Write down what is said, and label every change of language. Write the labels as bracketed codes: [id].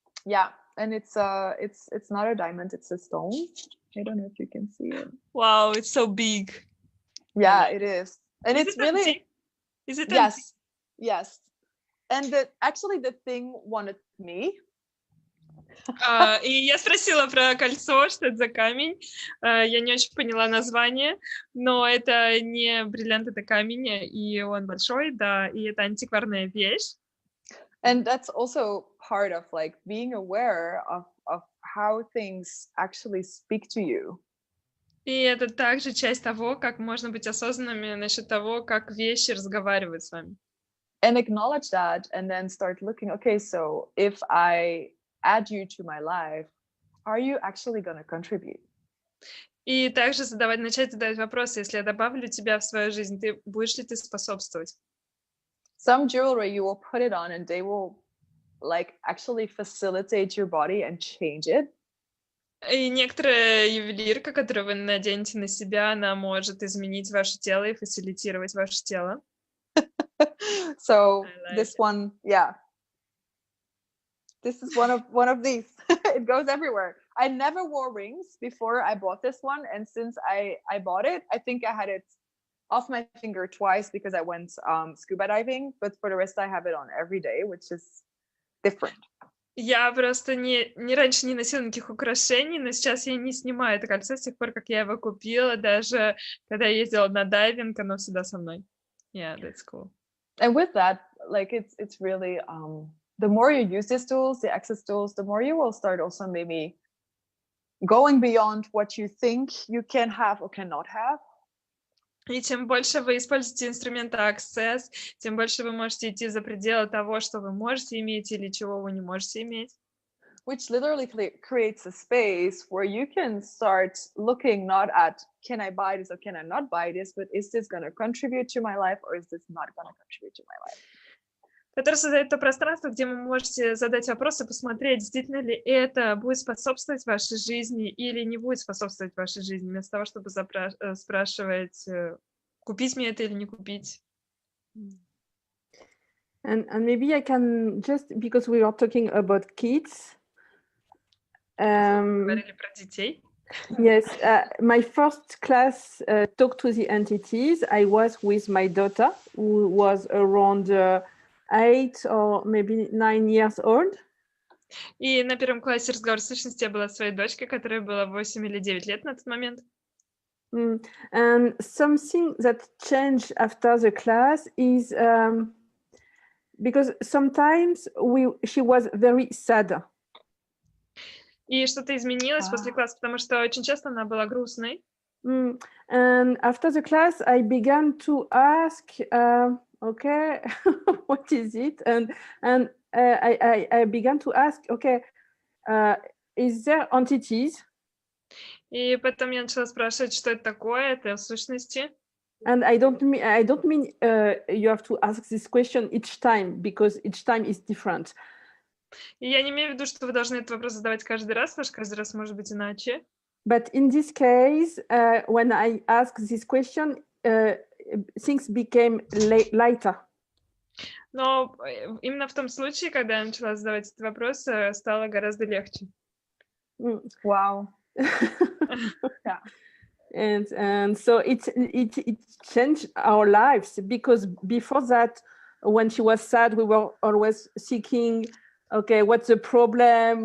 [en] Yeah, and it's not a diamond, it's a stone. I don't know if you can see it. Wow, it's so big. Yeah, it is. And Is it's it really empty? Is it yes. empty? Yes. And actually the thing wanted me. [ru] И я спросила про кольцо, что это за камень. Я не очень поняла название, но это не бриллиант, это камень, и он большой, да, и это антикварная вещь. [en] And that's also part of like being aware of how things actually speak to you. [ru] И это также часть того, как можно быть осознанными насчет того, как вещи разговаривают с вами. [en] And acknowledge that, and then start looking, okay, so if I add you to my life, are you actually going to contribute? [ru] И также начать задавать вопросы, если я добавлю тебя в свою жизнь, будешь ли ты способствовать? [en] Some jewelry, you will put it on and they will like actually facilitate your body and change it. [ru] И некоторая ювелирка, которую вы наденете на себя, она может изменить ваше тело и фасилитировать ваше тело. [en] So this one, yeah. This is one of these. It goes everywhere. I never wore rings before I bought this one, and since I bought it, I think I had it off my finger twice because I went scuba diving, but for the rest I have it on every day, which is different. [ru] Я просто раньше не носила никаких украшений, но сейчас я не снимаю это кольцо с тех пор, как я его купила, даже когда я ездила на дайвинг, оно всегда со мной. [en] Yeah, that's cool. And with that, like it's really the more you use these tools, the access tools, the more you will start also maybe going beyond what you think you can have or cannot have. [ru] И чем больше вы используете инструменты Access, тем больше вы можете идти за пределы того, что вы можете иметь или чего вы не можете иметь. [en] Which literally creates a space where you can start looking not at can I buy this or can I not buy this, but is this going to contribute to my life or is this not going to contribute to my life? [ru] Который создает то пространство, где вы можете задать вопросы, посмотреть, действительно ли это будет способствовать вашей жизни или не будет способствовать вашей жизни, вместо того, чтобы спрашивать, купить мне это или не купить. [en] And maybe I can just, because we are talking about kids. [ru] Говорили про детей. [en] Yes, my first class talk to the entities. I was with my daughter, who was around 8 or maybe 9 years old. [ru] И на первом классе разговор сущности я была своей дочкой, которой было 8 или 9 лет на тот момент. [en] And something that changed after the class is because sometimes she was very sad. [ru] И что-то изменилось после класса, потому что очень часто она была грустной. [en] And after the class, I began to ask, okay, what is it? And I began to ask, okay, is there entities? [ru] И потом я начала спрашивать, что это такое, это сущности. [en] And I don't mean you have to ask this question each time, because each time is different. [ru] И я не имею в виду, что вы должны этот вопрос задавать каждый раз, потому что каждый раз может быть иначе. [en] But in this case, when I asked this question, things became lighter. [ru] Но именно в том случае, когда я начала задавать этот вопрос, стало гораздо легче. [en] Wow. Yeah. And so it changed our lives, because before that, when she was sad, we were always seeking, okay, what's the problem?